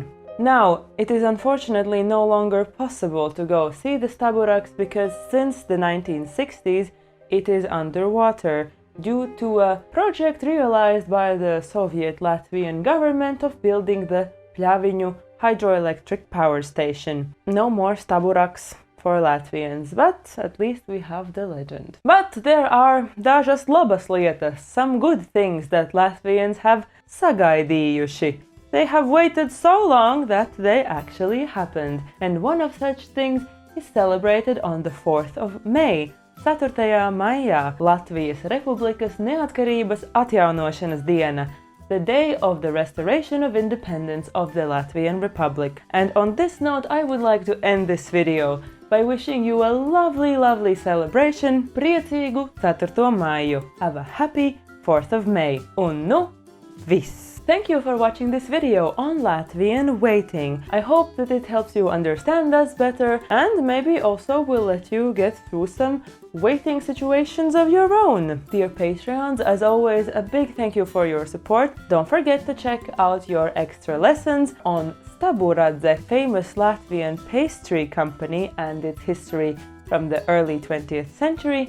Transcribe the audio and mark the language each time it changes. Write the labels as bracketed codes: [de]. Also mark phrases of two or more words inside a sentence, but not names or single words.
[en] Now, it is unfortunately no longer possible to go see the staburaks because since the 1960s it is underwater due to a project realized by the Soviet Latvian government of building the Pļaviņu hydroelectric power station. No more staburaks for Latvians, but at least we have the legend. But there are [lv] dažas labas lietas, [en] some good things that Latvians have sagaidījuši. They have waited so long that they actually happened, and one of such things is celebrated on the 4th of May, 4. [lv] maijā, Latvijas Republikas neatkarības atjaunošanas diena, [en] the day of the restoration of independence of the Latvian Republic. And on this note, I would like to end this video by wishing you a lovely celebration, [lv] priecīgu 4. maiju. [en] Have a happy 4th of May. [lv] Un nu, viss! [en] Thank you for watching this video on Latvian waiting. I hope that it helps you understand us better and maybe also will let you get through some waiting situations of your own. Dear Patreons, as always, a big thank you for your support. Don't forget to check out your extra lessons on Staburadze, famous Latvian pastry company and its history from the early 20th century.